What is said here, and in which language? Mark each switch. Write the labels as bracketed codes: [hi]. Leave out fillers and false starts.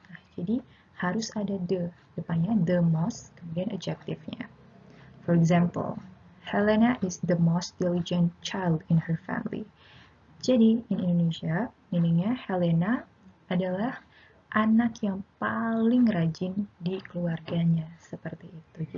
[id] Nah, jadi harus ada the depannya, the most, kemudian adjective-nya. [en] For example, Helena is the most diligent child in her family. [id] Jadi, [en] in Indonesia, [id] meaningnya Helena adalah anak yang paling rajin di keluarganya, seperti itu.